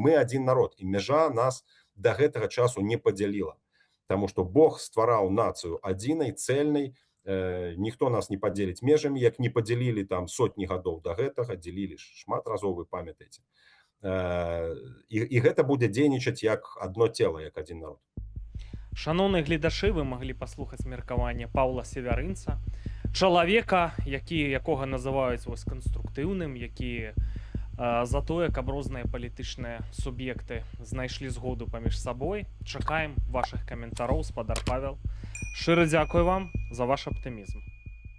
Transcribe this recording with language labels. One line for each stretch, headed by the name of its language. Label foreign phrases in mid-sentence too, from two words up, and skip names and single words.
Belarusian: Мы адзін народ, і мяжа нас да гэтага часу не падзяліла. Таму што Бог ствараў нацыю адзінай, цэльнай, ніхто нас не падзеліць межамі, як не падзялілі там сотні гадоў да гэтага, дзялілі шмат разоў, вы памятаеце. і гэта будзе дзейнічаць як адно цела, як адзін народ.
Ukrainian: Шановні глядачі, ви могли послухати
Belarusian: меркаванне Паўла Севярынца, чалавека, якога называюць вось канструктыўным, які за тое, каб розныя палітычныя суб'екты знайшлі згоду паміж сабой. Чакаем вашых каментароў, спадар Павел. Шчыра дзякую вам за ваш аптымізм.